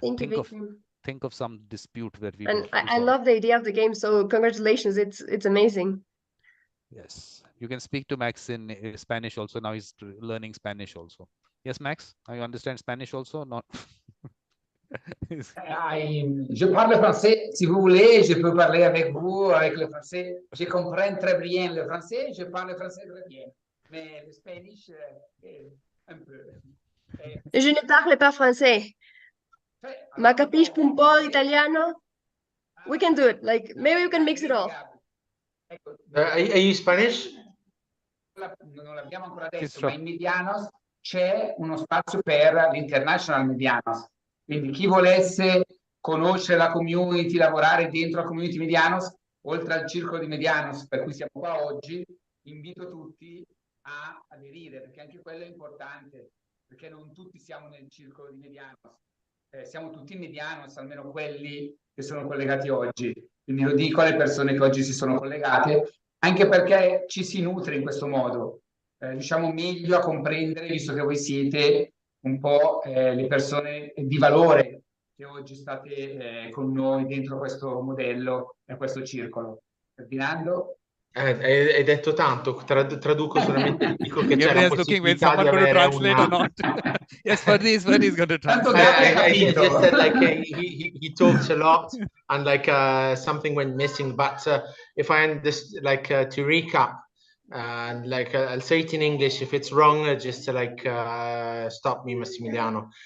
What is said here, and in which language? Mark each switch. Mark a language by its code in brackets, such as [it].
[en] Thank you, Vikram. Think of some dispute that we. And I love the idea of the game. So congratulations. It's amazing. Yes, you can speak to Max in Spanish also. Now he's learning Spanish also. Yes, Max, now you understand Spanish also? Not. [fr] Je parle français. Si vous voulez, je peux parler avec vous avec le français. Je comprends très bien le français. Je parle français très bien. Mais le Spanish, un peu. Je ne parle pas français. [it] Ma capisco un po' italiano. [en] We can do it. Like, maybe we can mix it all. Are you Spanish? [it] Non l'abbiamo ancora detto, ma in Medianos c'è uno spazio per l'International Medianos. Quindi chi volesse conoscere la community, lavorare dentro la community Medianos, oltre al circolo di Medianos per cui siamo qua oggi, invito tutti a aderire, perché anche quello è importante, perché non tutti siamo nel circolo di Medianos. Siamo tutti in Medianos, almeno quelli che sono collegati oggi. Quindi lo dico alle persone che oggi si sono collegate, anche perché ci si nutre in questo modo. Riusciamo meglio a comprendere, visto che voi siete un po' le persone di valore che oggi state con noi dentro questo modello e questo circolo. Ferdinando? Hai detto tanto, traduco solamente, dico che c'è la possibilità di avere una... [en] Yes, Ferdinand is going to translate. I just said, like, he talks a lot and like something went missing, but if I understand, like, to recap, like I'll say it in English. If it's wrong, just like stop me, Massimiliano.